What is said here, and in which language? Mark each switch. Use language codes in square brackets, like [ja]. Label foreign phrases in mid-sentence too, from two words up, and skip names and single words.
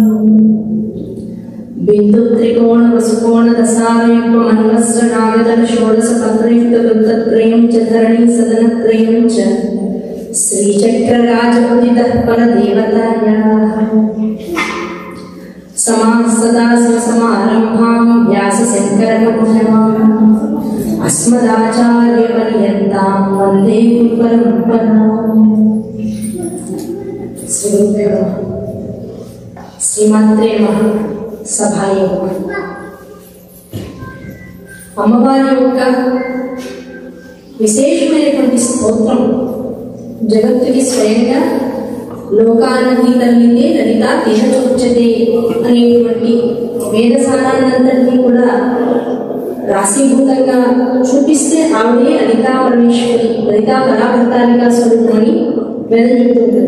[sa] बिन्दुत्रिकोण वसुकोण दशावयवमन्वस्त्रनागदल षोडशपत्रयुक्तवृत्तत्रयं च धरणी सदनत्रयं च श्रीचक्रराजपुरितः परदेवतायाः समासदाशिवसमारम्भां व्यासशङ्करमध्यमाम् अस्मदाचार्यपर्यन्तां वन्दे गुरुपरम्पराम्। श्रीमात्रे नमः। [te] సభాయోగం అమ్మవారి యొక్క విశేషమైనటువంటి స్తోత్రం జగత్తుకి స్వయంగా లోకానది తల్లితే లలిత తీరచోచ్యతే అనేటువంటి వేదసారాన్నంతటినీ కూడా రాశీభూతంగా చూపిస్తే ఆవిడే లలితా పరమేశ్వరి లలితా పరాభర్తాలికా స్వరూపమని వేదం చెబుతుంటుంది.